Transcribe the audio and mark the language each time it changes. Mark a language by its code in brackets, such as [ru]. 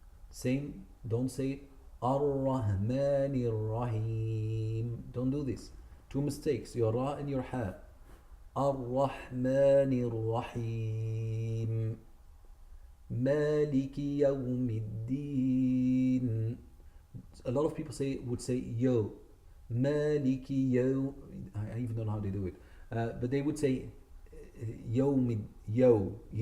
[en] Same, don't say Ar-Rahmanir Rahim. Don't do this. Two mistakes, your Ra and your Ha. [ar] الرحمن الرحيم مالك يوم الدين. [en] A lot of people would say yo, maliki yo. I even don't know how they do it, but they would say yawmiddin.